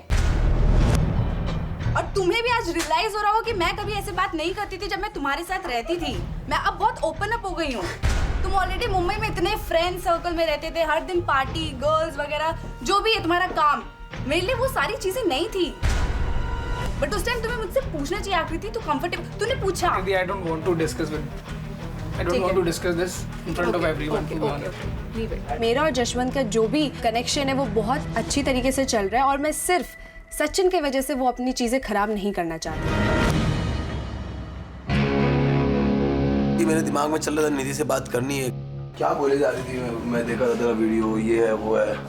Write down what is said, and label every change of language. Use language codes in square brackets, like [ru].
[hi] और तुम्हें भी आज रियलाइज हो रहा हो कि मैं कभी ऐसे बात नहीं करती थी जब मैं तुम्हारे साथ रहती थी। मैं अब बहुत ओपन अप हो गई हूँ। तुम ऑलरेडी मुंबई में इतने फ्रेंड सर्कल में रहते थे, हर दिन पार्टी, गर्ल्स वगैरह, जो भी है तुम्हारा काम, मेरे लिए वो सारी चीजें नहीं थी। बट उस टाइम तुम्हें मुझसे पूछना चाहिए आकृति, तू कंफर्टेबल, तूने पूछा। [en] I don't want to discuss with I don't want to discuss this in front of everyone, to be honest. [hi] मेरा और जशवंत का जो भी कनेक्शन है वो बहुत अच्छी तरीके से चल रहा है, और मैं सिर्फ सचिन की वजह से वो अपनी चीजें खराब नहीं करना चाहती। मेरे दिमाग में चल रहा था निधि से बात करनी है। क्या बोले जा रही थी? मैं देखा था तेरा वीडियो, ये है वो है।